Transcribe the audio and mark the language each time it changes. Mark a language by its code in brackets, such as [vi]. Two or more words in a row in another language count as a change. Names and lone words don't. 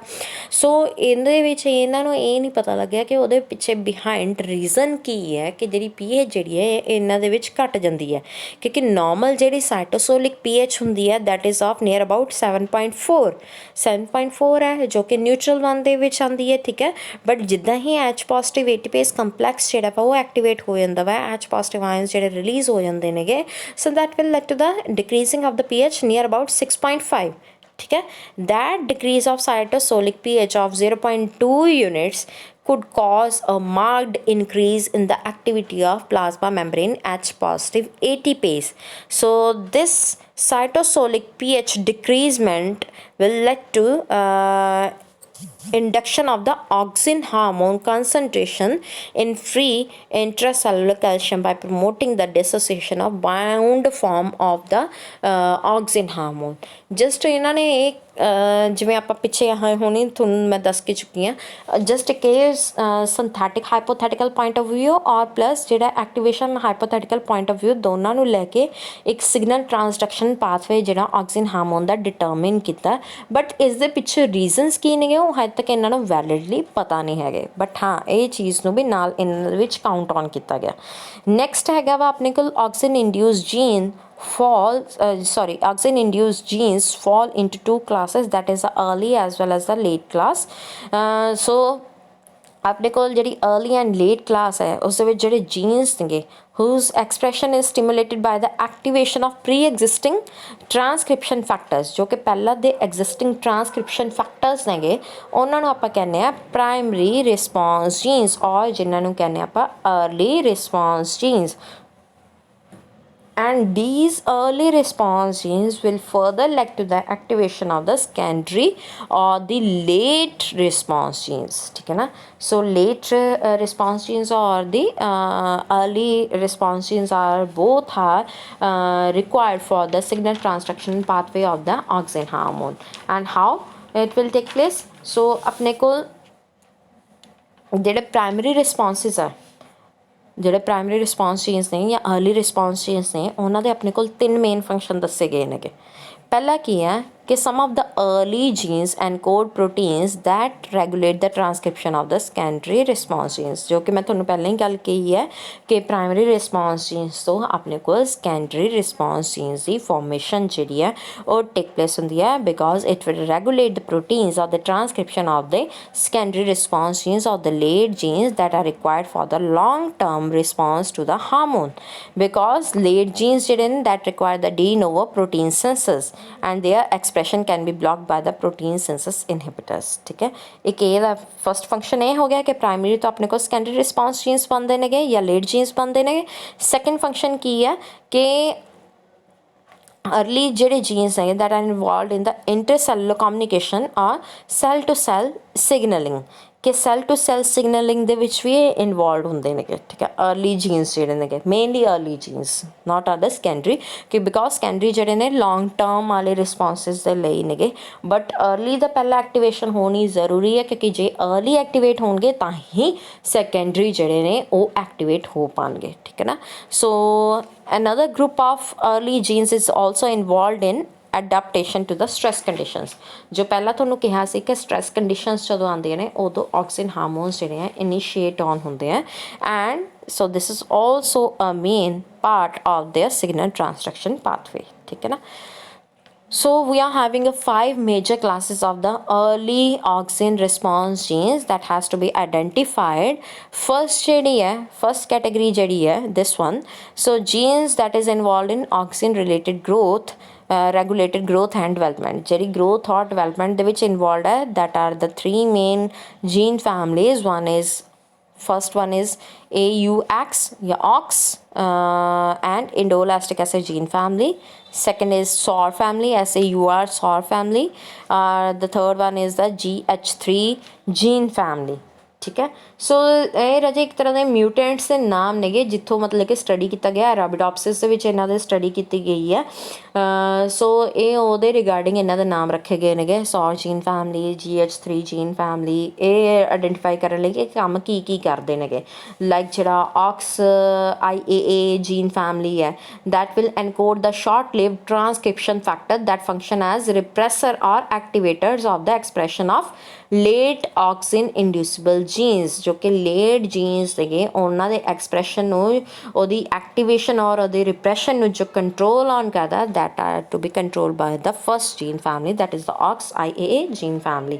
[pa] ਸੋ ਇਹਦੇ ਵਿੱਚ ਇਹਨਾਂ ਨੂੰ ਇਹ ਨਹੀਂ ਪਤਾ ਲੱਗਿਆ ਕਿ ਉਹਦੇ ਪਿੱਛੇ [en] behind reason [pa] ਕੀ ਹੈ ਕਿ ਜਿਹੜੀ ਪੀਐਚ ਜਿਹੜੀ ਹੈ ਇਹਨਾਂ ਦੇ ਵਿੱਚ ਘੱਟ ਜਾਂਦੀ ਹੈ, ਕਿਉਂਕਿ ਨੋਰਮਲ ਜਿਹੜੀ [en] cytosolic pH [pa] ਹੁੰਦੀ ਹੈ [en] that is of near about 7.4 [pa] ਹੈ ਜੋ ਕਿ [en] neutral one [pa] ਦੇ ਵਿੱਚ ਆਉਂਦੀ ਹੈ, ਠੀਕ ਹੈ. ਬਟ ਜਿੱਦਾਂ ਹੀ [en] H positive ATPase complex [pa] ਜਿਹੜਾ ਵਾ ਉਹ ਐਕਟੀਵੇਟ ਹੋ ਜਾਂਦਾ ਵਾ, [en] H positive ions [pa] ਜਿਹੜੇ ਰਿਲੀਜ਼ ਹੋ ਜਾਂਦੇ ਨੇਗੇ, [en] so that will lead to the decreasing of the pH near about 6.5, [hi] ठीक है. [en] That decrease of cytosolic pH of 0.2 units could cause a marked increase in the activity of plasma membrane H positive ATPase. So this cytosolic pH decreasement will lead to induction of the auxin hormone concentration in free intracellular calcium by promoting the dissociation of bound form of the auxin hormone. [pa] just ਇਹਨਾਂ ਨੇ ਇੱਕ ਜਿਵੇਂ ਆਪਾਂ ਪਿੱਛੇ ਹੁਣੀ ਤੁਹਾਨੂੰ ਮੈਂ ਦੱਸ ਕੇ ਚੁੱਕੀ ਹਾਂ, ਜਸਟ ਇੱਕ [en] synthetic hypothetical point of view [pa] ਔਰ ਪਲੱਸ ਜਿਹੜਾ [en] activation hypothetical point of view [pa] ਦੋਨਾਂ ਨੂੰ ਲੈ ਕੇ ਇੱਕ [en] signal transduction pathway [pa] ਜਿਹੜਾ [en] auxin hormone [pa] ਦਾ ਡਿਟਰਮਿਨ ਕੀਤਾ. ਬਟ ਇਸ ਦੇ ਪਿੱਛੇ ਰੀਜ਼ਨਸ ਕੀ ਨੇਗੇ ਉਹ ਹਜੇ ਤੱਕ ਇਹਨਾਂ ਨੂੰ ਵੈਲਿਡਲੀ ਪਤਾ ਨਹੀਂ ਹੈਗੇ, ਬਟ ਹਾਂ ਇਹ ਚੀਜ਼ ਨੂੰ ਵੀ ਨਾਲ ਇਹਨਾਂ ਵਿੱਚ [en] count on [pa] ਕੀਤਾ ਗਿਆ. ਨੈਕਸਟ ਹੈਗਾ ਵਾ ਆਪਣੇ ਕੋਲ [en] auxin induce gene auxin induced genes fall into two classes, that is the early as well as the late class. So [pa] ਆਪਣੇ ਕੋਲ ਜਿਹੜੀ [en] early and late class [hi] है उस [pa] ਜਿਹੜੇ ਜੀਨਸ ਨੇਗੇ [en] whose expression is stimulated by the activation of pre-existing transcription factors, [pa] ਜੋ ਕਿ ਪਹਿਲਾ ਦੇ [en] existing transcription factors [pa] ਨੇਗੇ ਉਨ੍ਹਾਂ ਨੂੰ ਆਪਾਂ ਕਹਿਣੇ ਆ [en] primary response genes [pa] ਔਰ ਜਿਨ੍ਹਾਂ ਨੂੰ ਕਹਿਣੇ ਆਪਾਂ [en] early response genes. And these early response genes will further lead to the activation of the secondary or the late response genes, [hi] ठीक है ना. [en] So late response genes or the early response genes are both are required for the signal transduction pathway of the auxin hormone. And how it will take place? So [hi] अपने को [en] ਜਿਹੜੇ primary responses are, [pa] ਜਿਹੜੇ [en] primary response genes [pa] ਨੇ ਜਾਂ [en] early response genes [pa] ਨੇ ਉਹਨਾਂ ਦੇ ਆਪਣੇ ਕੋਲ 3 [en] main function [pa] ਦੱਸੇ ਗਏ ਨੇਗੇ. ਪਹਿਲਾ ਕੀ ਹੈ ਕਿ [en] some of the early genes encode proteins that regulate the transcription of the secondary response genes, [pa] ਜੋ ਕਿ ਮੈਂ ਤੁਹਾਨੂੰ ਪਹਿਲਾਂ ਹੀ ਗੱਲ ਕਹੀ ਹੈ ਕਿ [en] primary response genes [pa] ਤੋਂ ਆਪਣੇ ਕੋਲ [en] secondary response genes [pa] ਦੀ ਫਾਰਮੇਸ਼ਨ ਜਿਹੜੀ ਹੈ ਉਹ [en] take place [pa] ਹੁੰਦੀ ਹੈ [en] because it will regulate the proteins of the transcription of the secondary response genes or the late genes that are required for the long term response to the hormone, because late genes [pa] ਜਿਹੜੇ ਨੇ [en] that require the de novo protein synthesis and their expression can be blocked by the protein synthesis inhibitors, [hi] ठीक है. [pa] एक ਇਹਦਾ [en] first function [pa] ਇਹ ਹੋ ਗਿਆ ਕਿ ਪ੍ਰਾਇਮਰੀ ਤੋਂ ਆਪਣੇ ਕੋਲ [en] secondary response genes [pa] ਬਣਦੇ ਨੇਗੇ ਜਾਂ [en] late genes [pa] ਬਣਦੇ ਨੇਗੇ. [en] second function [pa] ਕੀ ਹੈ ਕਿ [en] early ਜਿਹੜੇ genes ਹੈਗੇ that are involved in the intercellular communication or cell to cell signaling, [pa] ਕਿ [en] cell to cell signaling [pa] ਦੇ ਵਿੱਚ ਵੀ ਇਨਵੋਲਵ ਹੁੰਦੇ ਨੇਗੇ, ਠੀਕ ਹੈ. [en] early genes [pa] ਜਿਹੜੇ ਨੇਗੇ [en] mainly early genes not other secondary, [pa] ਕਿ ਬਿਕੋਜ਼ ਸੈਕੰਡਰੀ ਜਿਹੜੇ ਨੇ [en] long term [pa] ਵਾਲੇ ਰਿਸਪੌਂਸਿਸ ਦੇ ਲਈ ਨੇਗੇ, [en] but early [pa] ਦਾ ਪਹਿਲਾਂ ਐਕਟੀਵੇਸ਼ਨ ਹੋਣੀ ਜ਼ਰੂਰੀ ਹੈ ਕਿਉਂਕਿ ਜੇ [en] early activate [pa] ਹੋਣਗੇ ਤਾਂ ਹੀ ਸੈਕੰਡਰੀ ਜਿਹੜੇ ਨੇ ਉਹ ਐਕਟੀਵੇਟ ਹੋ ਪਾਉਣਗੇ, ਠੀਕ ਹੈ ਨਾ. [en] ਸੋ another group of early genes is also involved in adaptation to the stress conditions. [pa] ਜੋ ਪਹਿਲਾਂ ਤੁਹਾਨੂੰ ਕਿਹਾ ਸੀ ਕਿ [en] stress conditions [pa] ਜਦੋਂ ਆਉਂਦੀਆਂ ਨੇ ਉਦੋਂ [en] auxin hormones [pa] ਜਿਹੜੇ ਆ [en] initiate on [pa] ਹੁੰਦੇ ਆ, [en] and so this is also a main part of their signal transduction pathway, [pa] ਠੀਕ ਹੈ ਨਾ. [en] So we are having a 5 major classes of the early auxin response genes that has to be identified. First category [pa] ਜਿਹੜੀ ਹੈ [en] this one. So genes that is involved in auxin related growth, regulated growth and development, ਜਿਹੜੀ growth or development [pa] ਦੇ ਵਿੱਚ [en] involved ਹੈ, that are the 3 main gene families. First one is AUX या AUX and indoelastic acid gene family. Second is SOR family, SAUR SOR family. The third one is the GH3 gene family, [pa] ਠੀਕ ਹੈ. ਸੋ ਇਹ ਰਾਜੇ ਇੱਕ ਤਰ੍ਹਾਂ ਦੇ ਮਿਊਟੈਂਟਸ ਦੇ ਨਾਮ ਨੇਗੇ ਜਿੱਥੋਂ ਮਤਲਬ ਕਿ ਸਟੱਡੀ ਕੀਤਾ ਗਿਆ ਅਰਾਬਿਡੋਪਸਿਸ ਦੇ ਵਿੱਚ ਇਹਨਾਂ ਦੀ ਸਟੱਡੀ ਕੀਤੀ ਗਈ ਹੈ. ਸੋ ਇਹ ਉਹਦੇ ਰਿਗਾਰਡਿੰਗ ਇਹਨਾਂ ਦੇ ਨਾਮ ਰੱਖੇ ਗਏ ਨੇਗੇ, [en] SAUR gene family, GH3 gene family. [pa] ਇਹ ਆਈਡੈਂਟੀਫਾਈ ਕਰਨ ਲਈ ਕਿ ਕੰਮ ਕੀ ਕੀ ਕਰਦੇ ਨੇਗੇ, ਲਾਈਕ ਜਿਹੜਾ [en] AUX IAA gene family [pa] ਹੈ [en] that will encode the short-lived transcription factor that function as repressor or activators of the expression of late auxin inducible genes, [pa] ਜੋ ਕਿ [en] late genes [pa] ਹੈਗੇ ਉਹਨਾਂ ਦੇ ਐਕਸਪ੍ਰੈਸ਼ਨ ਨੂੰ, ਉਹਦੀ ਐਕਟੀਵੇਸ਼ਨ ਔਰ ਉਹਦੀ ਰਿਪਰੈਸ਼ਨ ਨੂੰ ਜੋ [en] control on [pa] ਕਰਦਾ, [en] that are to be controlled by the first gene family, that is the AUX IAA gene family.